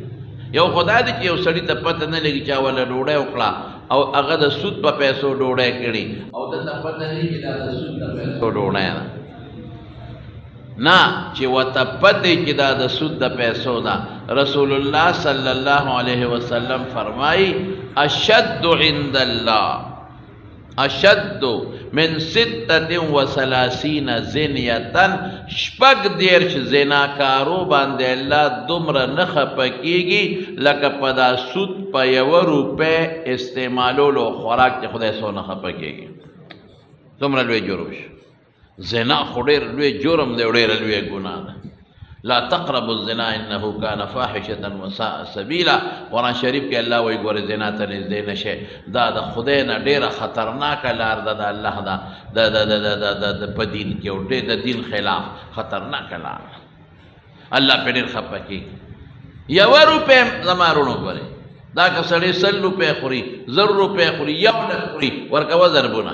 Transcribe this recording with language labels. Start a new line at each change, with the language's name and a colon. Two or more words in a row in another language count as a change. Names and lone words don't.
Pashto: یو خدا دی چې یو سړي ته پته نه لګي چا وله ډوډۍ وکړه او هغه د سود په پیسو ډوډۍ کړي او ده ته پته نه چې دا د سود په پیسو ډوډۍ ده. نه، چې ورته پته چې دا د سود د پیسو ده.
Arabic: رسول الله صلی الله علیه وسلم
Pashto: فرمایي
Arabic: اشد عند الله اشد من
Pashto: 36 زنیتن، 36 زناکارو باندې الله دومره نه خفه کېږي لکه په دا سود په 1 روپۍ استعمالولو خوراک چې خدای څونه خفه کېږي. دومره لوی جرم شو. زنا خو ډېر لوی جرم دی او ډېره لویه ګناه ده.
Arabic: لا تقربوا الزنا انه كان فاحشة وساء سبيلا.
Pashto: قرآن شریف کې الله وایي ګوره زنا ته نږدې نشئ، دا د خدای نه ډېره خطرناکه لار ده. د الله د په دین کې او ډېر د دین خلاف خطرناکه لار ده. الله پرې ډېر خفه کېږي. 1 روپۍ زما وروڼو ګورئ، دا که سړی 100 روپۍ خوري، 1,000 روپۍ خوري، 1,00,000 خوري، ورکوه ضربونه.